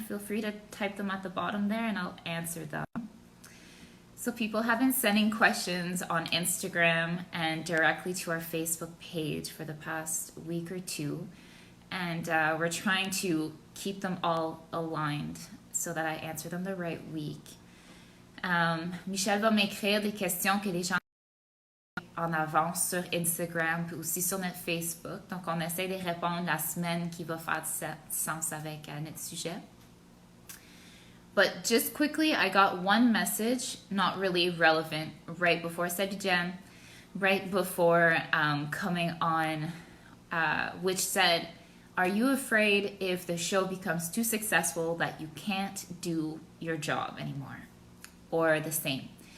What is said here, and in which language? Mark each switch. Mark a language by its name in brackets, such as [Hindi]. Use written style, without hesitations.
[English] Feel free to type them at the bottom there and I'll answer them. So people have been sending questions on Instagram and directly to our Facebook page for the past week or two. And we're trying to keep them all aligned so that I answer them the right week. [French] Michel va m'écrire des questions que les gens en avance sur Instagram puis aussi sur notre Facebook. Donc, on essaie de répondre la semaine qui va faire sens avec notre sujet. [English] But just quickly, I got one message, not really relevant, right before Salut Jen, right before coming on, which said, are you afraid if the show becomes too successful that you can't do your job anymore? Or the same?